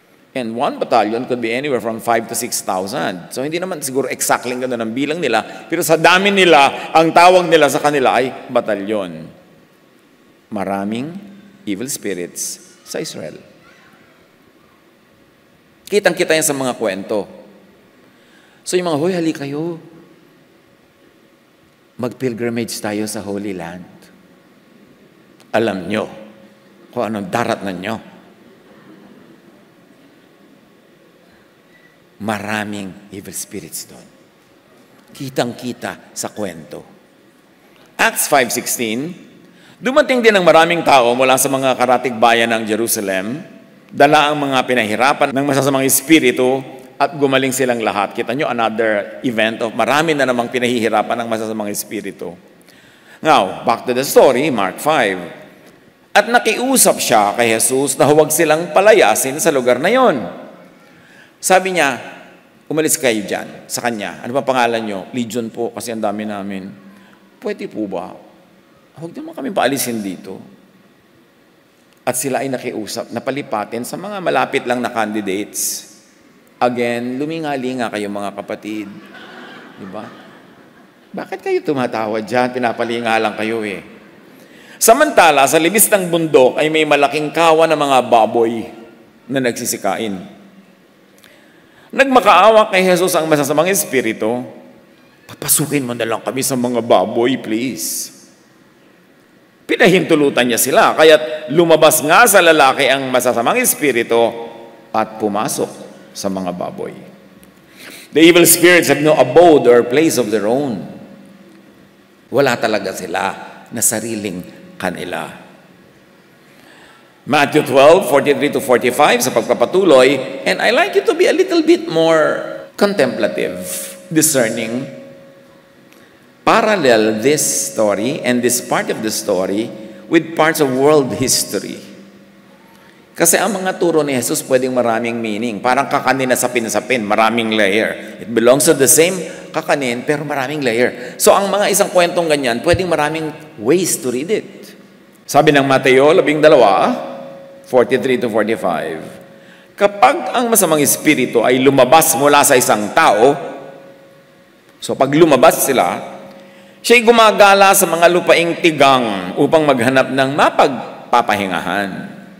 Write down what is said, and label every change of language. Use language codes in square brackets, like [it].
[en] And one battalion could be anywhere from 5,000 to 6,000. [tl] So hindi naman siguro exactly gano'n ang bilang nila, pero sa dami nila, ang tawag nila sa kanila ay batalyon. Maraming evil spirits sa Israel. Kitang-kita yan sa mga kwento. So yung mga, hoy, hali kayo. Mag-pilgrimage tayo sa Holy Land. Alam nyo kung anong daratnan nyo. Maraming evil spirits doon. Kitang-kita sa kwento. Acts 5:16, dumating din ang maraming tao mula sa mga karatig bayan ng Jerusalem, dala ang mga pinahirapan ng masasamang espiritu at gumaling silang lahat. Kita nyo, another event of marami na namang pinahihirapan ng masasamang espiritu. [en] Now, back to the story, Mark 5. [tl] At nakiusap siya kay Jesus na huwag silang palayasin sa lugar na yon. Sabi niya, umalis kayo dyan sa kanya. Ano ba pangalan nyo? Legion po, kasi ang dami namin. Pwede po ba? Huwag naman kami paalisin dito. At sila ay nakiusap na palipatin sa mga malapit lang na candidates. Again, luminga-linga kayo mga kapatid. Diba? Bakit kayo tumatawa dyan? Pinapalinga lang kayo eh. Samantala, sa libis ng bundok ay may malaking kawan ng mga baboy na nagsisikain. Nagmakaawa kay Jesus ang masasamang espiritu, papasukin mo na lang kami sa mga baboy, please. Pinahintulutan niya sila, kaya't lumabas nga sa lalaki ang masasamang espiritu at pumasok sa mga baboy. [en] The evil spirits have no abode or place of their own. [tl] Wala talaga sila na sariling kanila. Matthew 12:43 to 45 sa pagpapatuloy, [en] and I like you to be a little bit more contemplative, discerning. Parallel this story and this part of the story with parts of world history. [tl] Kasi ang mga turo ni Jesus pwedeng maraming meaning. Parang kakanin na sapin-sapin, maraming layer. [en] It belongs to the same kakanin, [tl] pero maraming layer. So ang mga isang kwentong ganyan, pwedeng maraming [en] ways to read it. [tl] Sabi ng Mateo 12:43 to 45, kapag ang masamang espiritu ay lumabas mula sa isang tao, so pag lumabas sila, siya'y gumagala sa mga lupaing tigang upang maghanap ng mapagpapahingahan.